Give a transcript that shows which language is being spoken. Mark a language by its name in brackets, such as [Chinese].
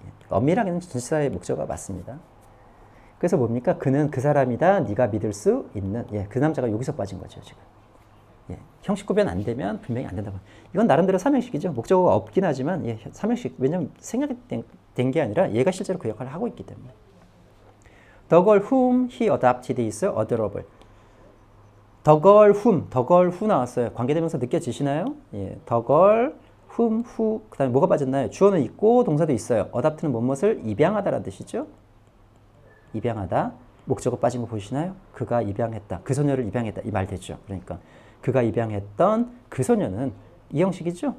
[Korean] 엄밀하게는 전치사의 목적어가 맞습니다. 그래서 뭡니까? 그는 그 사람이다. 네가 믿을 수 있는. 그 남자가 여기서 빠진 거죠, 지금. 형식 구별 안 되면 분명히 안 된다고. 이건 나름대로 삼형식이죠. 목적어가 없긴 하지만 삼형식. 왜냐면 생각이 된 게 아니라 얘가 실제로 그 역할을 하고 있기 때문에. [English] The girl whom he adopted is adorable. The girl who [Korean] 나왔어요. 관계대명사 느껴지시나요? [English] The girl whom, who. [Korean] 그 다음에 뭐가 빠졌나요? 주어는 있고 동사도 있어요. adopt는 무엇을 입양하다라는 뜻이죠. 입양하다. 목적어 빠진 거 보이시나요? 그가 입양했다. 그 소녀를 입양했다. 이 말 되죠. 그러니까 그가 입양했던 그 소녀는 이 형식이죠.